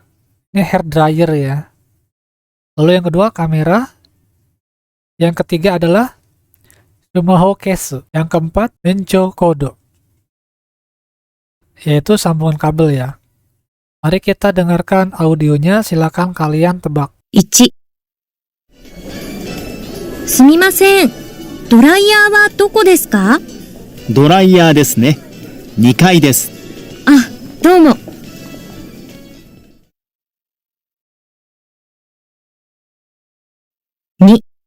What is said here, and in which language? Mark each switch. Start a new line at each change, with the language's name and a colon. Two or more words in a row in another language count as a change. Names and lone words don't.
Indonesian: Ini
English: hair dryer
Indonesian: ya. Lalu yang kedua kamera. Yang ketiga adalah
Japanese: スマホケース.
Indonesian: Yang keempat
Japanese: べんちょコード,
Indonesian: yaitu sambungan kabel ya. Mari kita dengarkan audionya, silakan kalian tebak.
Japanese: 1、すみません。ドライヤーはどこですか？ドライヤーですね。2階です。あ、どうも。2、